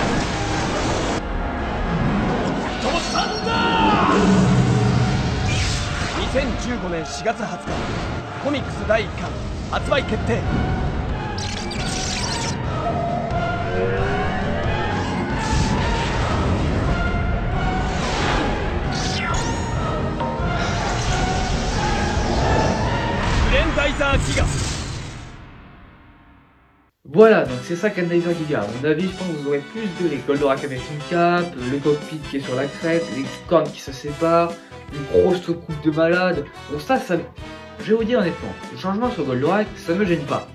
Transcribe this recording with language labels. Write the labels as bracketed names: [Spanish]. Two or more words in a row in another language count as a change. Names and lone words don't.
[Japanese] サンダー！2015年4月20日、コミックス第1巻発売決定。グレンダイザーギガ。 [French] Voilà, donc c'est ça Grenadier Giga. À mon avis, je pense que vous aurez plus de les Goldorak avec une cape, le cockpit qui est sur la crête, les cornes qui se séparent, une grosse coupe de malade. Donc ça, je vais vous dire honnêtement, le changement sur Goldorak, ça me gêne pas.